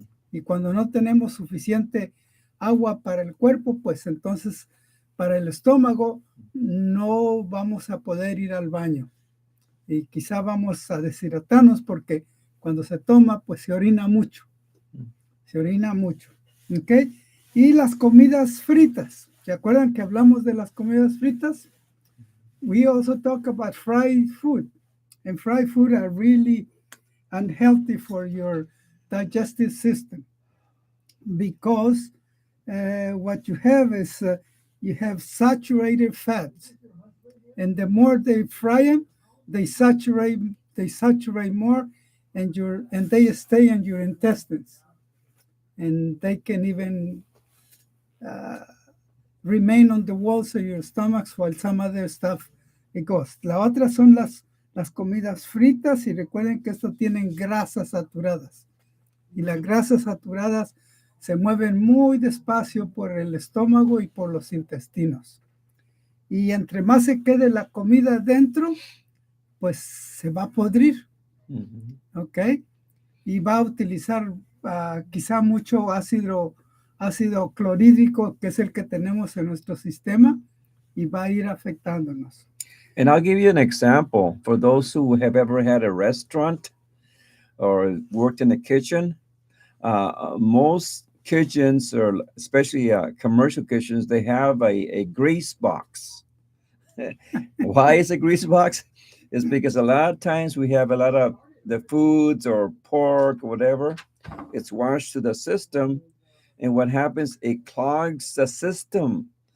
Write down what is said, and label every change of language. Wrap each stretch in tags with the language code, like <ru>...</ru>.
<es>Y cuando no tenemos suficiente agua para el cuerpo, pues entonces para el estómago no vamos a poder ir al baño. Y quizá vamos a deshidratarnos porque cuando se toma, pues se orina mucho. Se orina mucho. ¿Ok? Y las comidas fritas. ¿Se acuerdan que hablamos de las comidas fritas?</es> <en>We also talk about fried food. And fried food are really unhealthy for your digestive system because what you have is you have saturated fats. And the more they fry them, they saturate more and they stay in your intestines. And they can even remain on the walls of your stomachs while some other stuff it goes.</en> <es>La otra son las comidas fritas y recuerden que esto tienen grasas saturadas. Y las grasas saturadas se mueven muy despacio por el estómago y por los intestinos. Y entre más se quede la comida dentro, pues se va a podrir, ¿ok? Y va a utilizar quizá mucho ácido clorhídrico, que es el que tenemos en nuestro sistema, y va a ir afectándonos.</es> <en>And I'll give you an example for those who have ever had a restaurant or worked in a kitchen. Most kitchens, or especially commercial kitchens, they have a grease box. Why is a grease box? It's because a lot of times we have a lot of the foods or pork or whatever, it's washed to the system, and what happens, it clogs the system.</en>